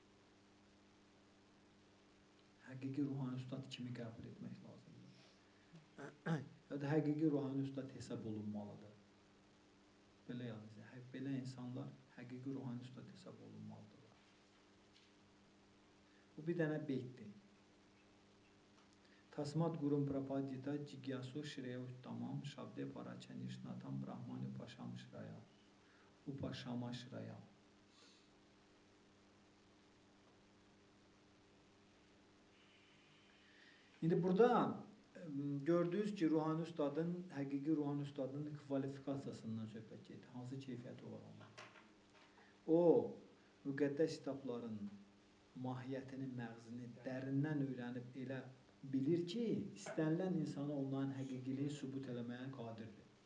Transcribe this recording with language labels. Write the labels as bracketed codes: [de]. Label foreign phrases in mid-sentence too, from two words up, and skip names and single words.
[az] Həqiqi ruhani üstad kimi qəbul etmək lazımdır. Ya da həqiqi ruhani üstad hesab olunmalıdır. Belə yazın, belə insanlar həqiqi ruhani üstad hesab olunmalıdırlar. Bu bir dənə beytdir. [sa] Tasmat Gurum Prapadita Jigyasu Shreya Uttamam Shabde Parachanishnatam Brahmani Upasham Shraya Upashama Shraya. [az] İndi burada gördünüz ki, ruhani üstadın, həqiqi ruhani üstadın kvalifikasiyasından söhbət gedir. Hansı keyfiyyəti var onun? O, müqəddəs kitabların mahiyyətini, məğzini dərindən öyrənib elə bilir ki, istənilən insana onların həqiqiliyi sübut eləməyə qadirdir.